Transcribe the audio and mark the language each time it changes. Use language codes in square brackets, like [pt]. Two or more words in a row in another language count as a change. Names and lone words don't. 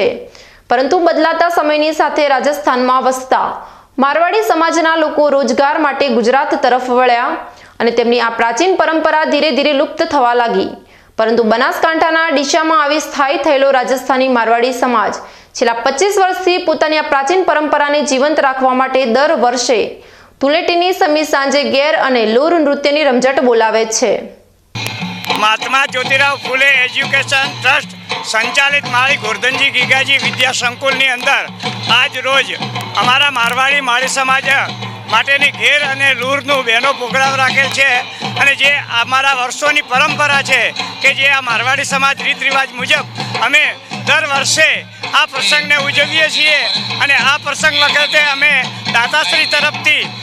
[gu] પરંતુ બદલાતા સમયની સાથે રાજસ્થાનમાં વસતા મારવાડી સમાજના લોકો રોજગાર માટે ગુજરાત તરફ વળ્યા અને તેમની આ પ્રાચીન પરંપરા ધીરે ધીરે લુપ્ત થવા લાગી। પરંતુ બનાસકાંઠાના ડીસામાં આવી સ્થાયી થયેલો રાજસ્થાની મારવાડી સમાજ છેલ્લા 25 વર્ષથી પોતાની આ પ્રાચીન પરંપરાને જીવંત રાખવા માટે દર વર્ષે ધૂળેટીની સમી સાંજે ગેર અને લૂર નૃત્યની રમઝટ બોલાવે છે। महात्मा ज्योतिराव फूले एज्युकेशन ट्रस्ट संचालित माળી गोर्धनजी गीगाजी विद्या संकुलની અંદર આજ રોજ અમારા મારવાડી માળી સમાજ માટેની ઘેર અને લૂરનું બહેનો પ્રોગ્રામ રાખેલ છે અને જે અમારા વર્ષોની પરંપરા છે કે જે આ મારવાડી સમાજ રીત રિવાજ મુજબ અમે દર વર્ષે આ પ્રસંગને ઉજવીએ છીએ અને આ પ્રસંગ વખતે અમે દાતાશ્રી તરફથી